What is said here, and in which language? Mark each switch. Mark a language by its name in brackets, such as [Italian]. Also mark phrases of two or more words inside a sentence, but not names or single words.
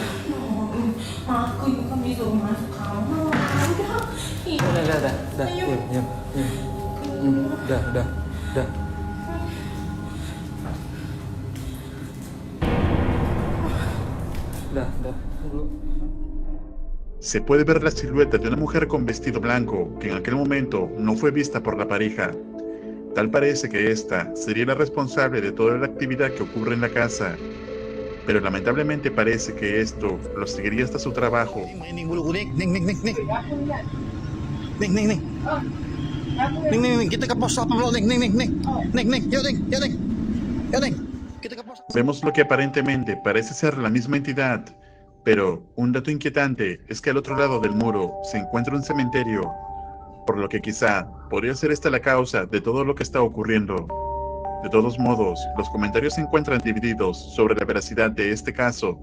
[Indonesian] Aku juga disuruh masuk kamar. Udah. Dah. Diam. Dah. Dah. Dulu. [Spanish] Se puede ver la silueta de una mujer con vestido blanco que en aquel momento no fue vista por la pareja. Tal parece que esta sería la responsable de toda la actividad que ocurre en la casa, pero lamentablemente parece que esto lo seguiría hasta su trabajo. [Indonesian] Ning, kita ke pos 80, Ning. Yuk, Ning. Kita ke pos. [Spanish] Vemos lo que aparentemente parece ser la misma entidad, pero un dato inquietante es que al otro lado del muro se encuentra un cementerio, por lo que quizá podría ser esta la causa de todo lo que está ocurriendo. De todos modos, los comentarios se encuentran divididos sobre la veracidad de este caso.